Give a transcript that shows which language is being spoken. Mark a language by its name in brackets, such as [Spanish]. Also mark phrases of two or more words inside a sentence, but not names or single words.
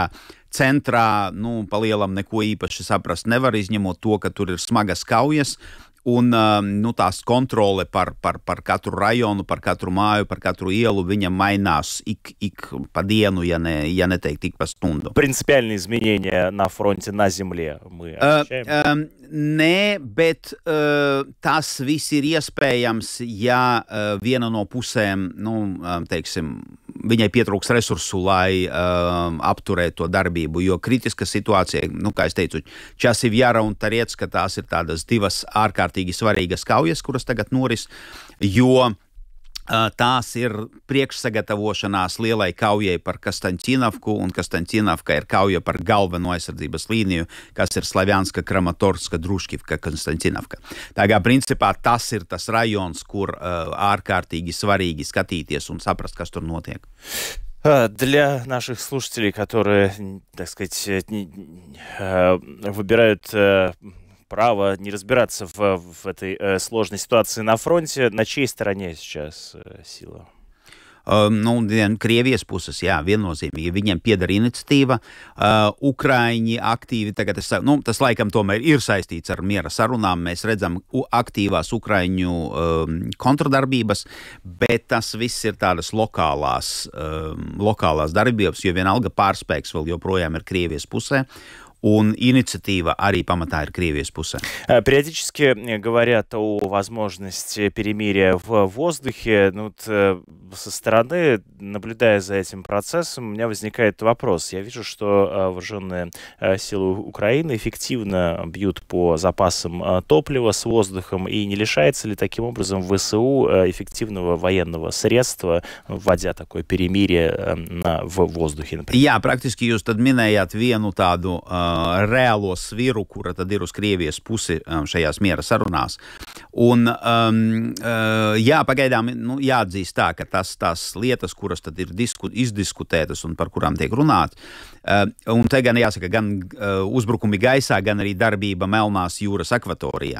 [Latvian] Centrā, palielam neko īpaši saprast nevar, izņemot to, ka tur ir smagas kaujas, un tās kontrole par katru rajonu, par katru māju, par katru ielu, viņa mainās ik pa dienu, ja neteikt ik pa stundu. [Russian] Принципиальные изменения на фронте на земле мы ощущаем? [Latvian] Nē, bet tas viss ir iespējams, ja viena no pusēm, viņai pietrūks resursu, lai apturētu to darbību, jo kritiska situācija, kā es teicu, Časivjara un Tarecka, tās ir tādas divas ārkārtīgi svarīgas kaujas, kuras tagad noris, jo tās ir priekšsagatavošanās lielai kaujai par Kastaņķinovku, un Kastaņķinovka ir kauja par galveno aizsardzības līniju, kas ir Slavianska, Kramatorska, Druškivka, Kastaņķinovka. Tā kā principā tas ir tas rajons, kur ārkārtīgi svarīgi skatīties un saprast, kas tur notiek. [Russian] Для наших слушателей, которые, так сказать, выбирают право не разбираться в этой сложной ситуации на фронте, на чьей стороне сейчас сила? [Latvian] Krievijas puses, jā, viennozīmīgi. Viņiem pieder iniciatīva. Ukraiņi aktīvi, tagad tas laikam tomēr ir saistīts ar miera sarunām. Mēs redzam aktīvās Ukraiņu kontradarbības, bet tas viss ir tādas lokālās darbības, jo vienalga pārspēks vēl joprojām ir Krievijas pusē. Un iniciatīva arī pamatā ir Krievijas pusē. [Russian] Периодически говорят о возможности перемирия в воздухе. Ну, со стороны, наблюдая за этим процессом, у меня возникает вопрос. Я вижу, что вооруженные силы Украины эффективно бьют по запасам топлива с воздухом, и не лишается ли таким образом ВСУ эффективного военного средства, вводя такое перемирие в воздухе, например? [Latvian] Jā, praktiski jūs tad minējāt vienu tādu reālo sviru, kura tad ir uz Krievijas pusi šajās miera sarunās. Un, jā, pagaidām jāatzīst tā, ka tās lietas, kuras tad ir izdiskutētas un par kurām tiek runāt, un te gan jāsaka, gan uzbrukumi gaisā, gan arī darbība Melnās jūras akvatorijā.